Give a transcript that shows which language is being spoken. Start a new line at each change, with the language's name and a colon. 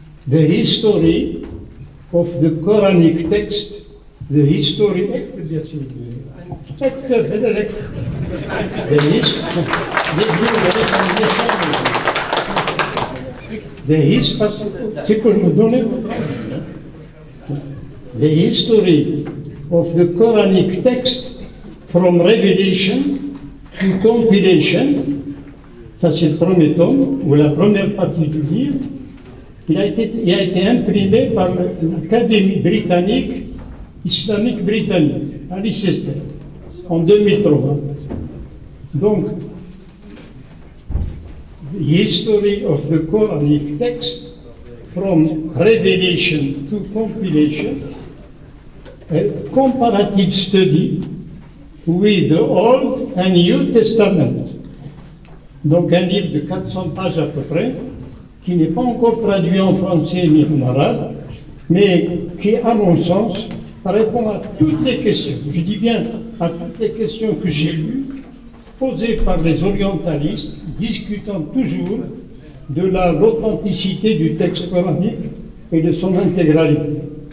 English: The History of the Quranic Text, the history of the Quranic text from Revelation to Compilation.
French: Ça, c'est le premier tome, ou la première partie du livre. Il a été imprimé par l'Académie britannique, islamique britannique, à Leicester, en 2003. Donc,
English: the history of the Quranic text from Revelation to Compilation, a comparative study with the Old and New Testament.
French: Donc un livre de 400 pages à peu près, qui n'est pas encore traduit en français ni en arabe, mais qui, à mon sens, répond à toutes les questions, je dis bien à toutes les questions que j'ai lues, posées par les orientalistes, discutant toujours de l'authenticité du texte coranique et de son intégralité.